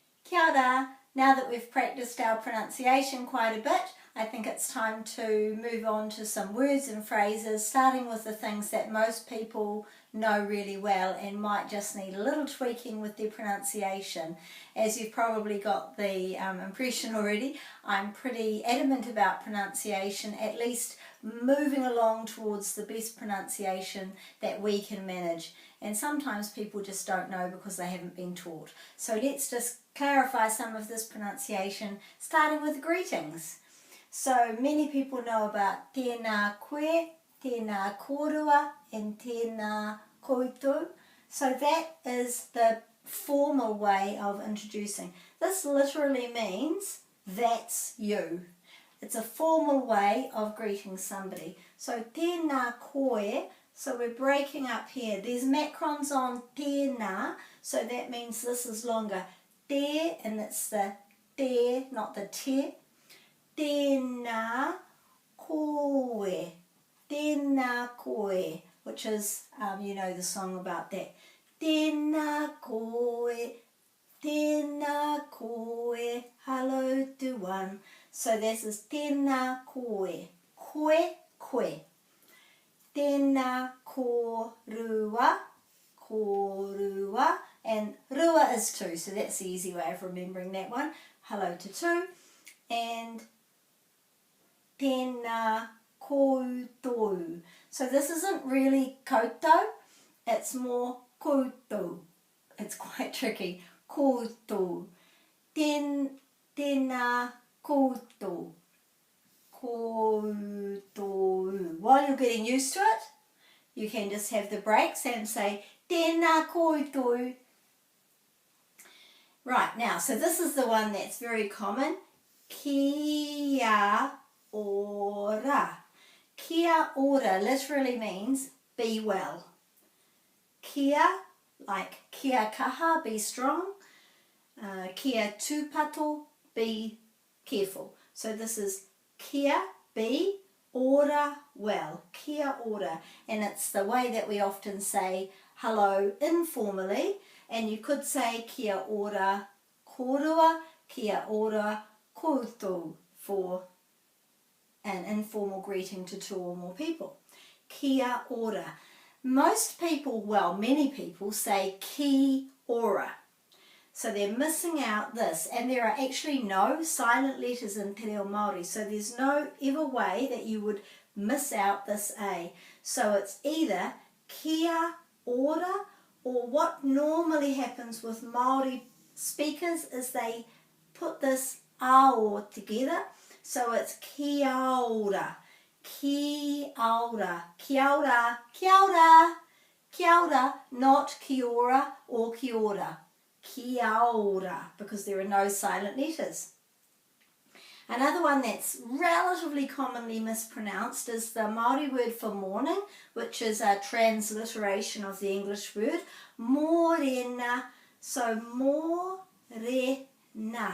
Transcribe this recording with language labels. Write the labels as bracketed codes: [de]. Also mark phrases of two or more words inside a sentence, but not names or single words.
[mi] Kia ora. [en] Now that we've practiced our pronunciation quite a bit, I think it's time to move on to some words and phrases, starting with the things that most people know really well and might just need a little tweaking with their pronunciation. As you've probably got the impression already, I'm pretty adamant about pronunciation, at least moving along towards the best pronunciation that we can manage. And sometimes people just don't know because they haven't been taught. So let's just clarify some of this pronunciation, starting with greetings. So many people know about [mi] tēnā koe, tēnā kōrua, [en] and [mi] tēnā koutou. [en] So that is the formal way of introducing. This literally means that's you. It's a formal way of greeting somebody. [mi] So tēnā koe, [en] so we're breaking up here. There's macrons on tēnā, so that means this is longer. Te, and it's the te, not the te. [mi] Tēnā koe, tēnā koe, [en] which is, you know the song about that. [mi] Tēnā koe, [en] hello to one. So this is [mi] tēnā koe, koe, koe. Tēnā kōrua, kōrua, [en] and rua is two, so that's the easy way of remembering that one. Hello to two. And [mi] tēnā koutou. [en] So this isn't really koutou, it's more koutou. It's quite tricky. [mi] Koutou. Tēnā koutou. Koutou. [en] While you're getting used to it, you can just have the breaks and say [mi] tēnā koutou. [en] Right, now, so this is the one that's very common. [mi] Kia ora. Kia ora [en] literally means be well. [mi] Kia, like kia kaha, [en] be strong. [mi] Kia tūpato, [en] be careful. So this is kia, be, ora, well. [mi] Kia ora. [en] And it's the way that we often say hello informally. And you could say [mi] kia ora kōrua, kia ora koutou [en] for an informal greeting to two or more people. [mi] Kia ora. [en] Most people, well, many people say [mi] ki ora. [en] So they're missing out this, and there are actually no silent letters in Te Reo Māori, so there's no ever way that you would miss out this A. So it's either [mi] kia ora, [en] or what normally happens with Māori speakers is they put this ao together, so it's [mi] kia ora, kia ora, kia ora, kia ora, kia ora, [en] not [mi] kia ora [en] or [mi] kia ora. Kia ora, [en] because there are no silent letters. Another one that's relatively commonly mispronounced is the Māori word for morning, which is a transliteration of the English word morena. So morena.